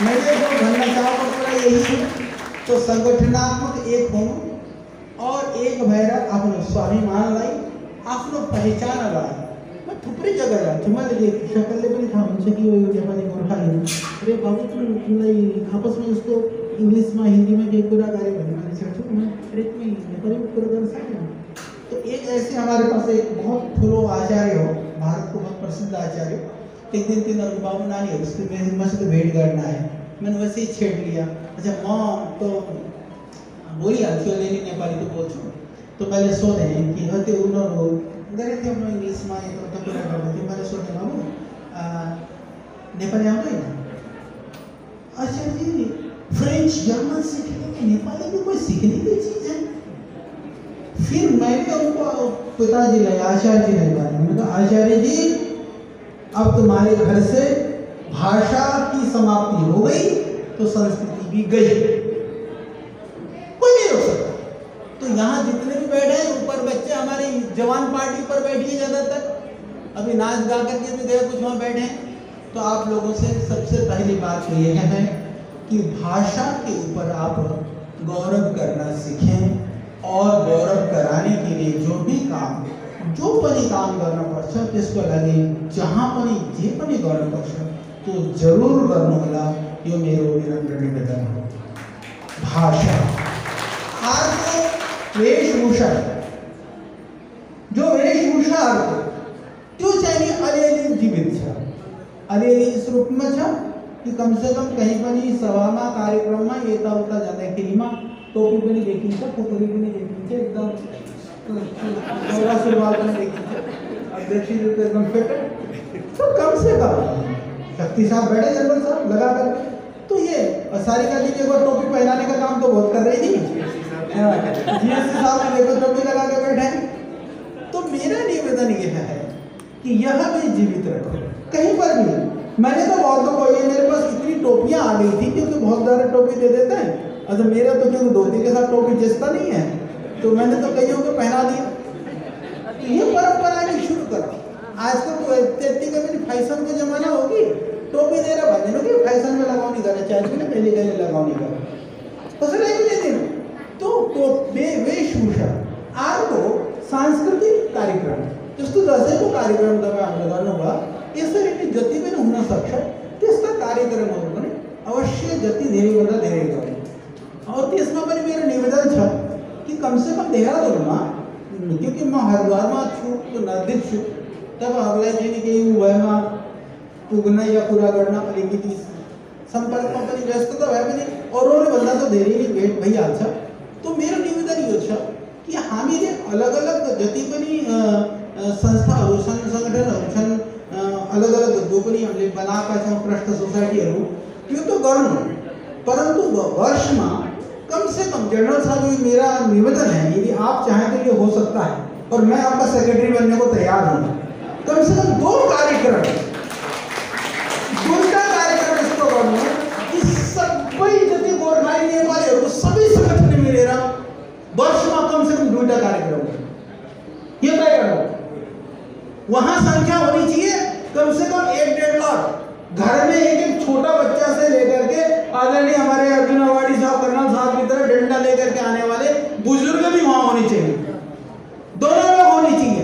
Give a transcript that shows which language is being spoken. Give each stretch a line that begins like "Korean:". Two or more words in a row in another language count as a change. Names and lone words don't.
Nepali: मैले जो भन्न चाहेको कुरा यही हो, तो संगठनात्मक एक हुनु और एक भएर आफ्नो स्वाभिमानलाई आफ्नो पहिचानलाई म थुप्रै जग्गा जान्छु, मैले सकलले पनि थाहा हुन्छ कि यो नेपाली गोर्खाली हो, अरे बाबु तिमीलाई आपसमा यस्तो इंग्लिशमा हिन्दीमा केही कुरा गरे भने मानिसहरू अरे तिमी नेपालीमा कुरा गर्न सक्दैन।
Hindi: तो एक ऐसे हमारे पास एक बहुत
Nepali: ठुलो आचार्य हो,
Hindi: भारत को बहुत प्रसिद्ध आचार्य,
Nepali: एक दिन तिनीहरूको बाबु नानीहरू उसको मसित भेट गर्न आए,
Hindi: मैंने वैसे ही छेड़ लिया, अच्छा
Nepali: म तो बोलिहाल्छु अलिअलि नेपाली तो बोल्छु। तो मैले सोधेँ कि त्यो उनीहरू गरेको थियो, म इङ्ग्लिसमा यता कुरा गर्दै थिएँ, मैले सोधेँ बाबु नेपाली आउँदैन?
Hindi: अच्छा जी फ्रेंच जर्मन सीखने की नेपाली की कोई सीखने की चीज़ है? फिर मैंने उनको पिताजी ने आचार्य जी ने कहा, मैंने कहा आचार्य जी अब तुम्हारे घर से भाषा की समाप्ति हो गई तो संस्कृति भी गई, कोई नहीं रोक सकता। तो यहाँ जितने भी बैठे हैं ऊपर बच्चे हमारे जवान पार्टी पर बैठिए ज़्यादातर, अभी नाच गा करके भी गए कुछ वहाँ बैठे हैं। तो आप लोगों से सबसे पहली बात तो यह है कि भाषा के ऊपर आप गौरव करना सीखें और गौरव कराने के लिए जो भी काम
Nepali: जो पनि काम गर्न पर्छ
Hindi: त्यसको लागि जहाँ पनि जे पनि गर्न पर्छ तो जरूर
Nepali: गर्नु होला, यो मेरो निरन्तर निवेदन हो। भाषा अर्को वेशभूषा, जो वेशभूषा अर्को त्यो चाहिँ अलिअलि जीवित छ, अलिअलि इस रूपमा छ कि
Hindi: कम से कम कहीं
Nepali: पनि सभामा कार्यक्रममा यताउता जाँदाखेरिमा टोपी पनि देखिन्छ, पोखरी पनि देखिन्छ, एकदम दौरा सुरुवाल पनि देखिन्छ, अध्यक्ष जी
Hindi: तो एकदम फिट है। तो कम से कम शक्ति साहब बैठे जनरल साहब लगा कर, तो ये सारिका जी को टोपी पहनाने का काम तो बहुत कर रही थी, जीएससी साहब ने देखो टोपी लगा कर बैठे। तो मेरा निवेदन यह है कि यह भी जीवित रखो कहीं पर भी। मैंने तो बहुतों को, ये मेरे पास इतनी टोपियां आ गई थी क्योंकि बहुत ज़्यादा टोपी दे देते हैं, अच्छा मेरा तो क्योंकि धोती के साथ टोपी जचता नहीं है तो मैंने तो कईयों को पहना दिया। ये परंपरा भी शुरू करो, आजकल तो इतनी कभी फैशन का जमाना होगी, टोपी दे रहा भाई कि फैशन में लगाओ नहीं करना चाहिए, पहले पहले लगाओ नहीं करना तो सर भी दे तो
Nepali: वेशभूषा अर्को सांस्कृतिक कार्यक्रम जस्तो दसैँको कार्यक्रम तपाईँहरूले गर्नुभयो, यसरी नै जति पनि हुन सक्छ त्यस्ता कार्यक्रमहरू पनि अवश्य जति धेरैभन्दा धेरै गर्नु। और त्यसमा पनि मेरो निवेदन छ कि
Hindi: कम से कम
Nepali: देहरादूनमा, क्योंकि म हरिद्वारमा छु तो नजिक छु, तपाईँहरूलाई चाहिँ केही भएमा पुग्न या कुरा गर्न अलिकति सम्पर्कमा पनि व्यस्तता भए पनि अरूले भन्दा त धेरै नै भेट भइहाल्छ। तो मेरो निवेदन यो छ कि हामीले अलग अलग जति पनि संस्थाहरू छन्, सङ्गठनहरू छन्, अलग अलग जो पनि हामीले बनाएका छौँ प्रष्ट सोसाइटीहरू, त्यो तो गर्नु, परंतु वर्षमा
Hindi: कम से कम जनरल साहब मेरा निवेदन है, यदि आप चाहें तो ये हो सकता है और मैं आपका सेक्रेटरी बनने को तैयार हूँ। कम से कम
Nepali: 2 कार्यक्रम, 2टा कार्यक्रम यस्तो गर्नु कि सबै जति गोर्खाली नेपालीहरुको सबै संगठन मिलेर वर्षमा
Hindi: कम से कम
Nepali: 2टा कार्यक्रम
Hindi: ये तय करो। वहां संख्या होनी चाहिए कम से कम 1-1.5 लाख। घर में एक छोटा बच्चा से लेकर के आदरणीय हमारे अर्जुन अवार्डी साहब, कर्नल साहब की तरह डंडा लेकर के आने वाले बुजुर्ग भी वहां होने चाहिए, दोनों लोग होनी चाहिए।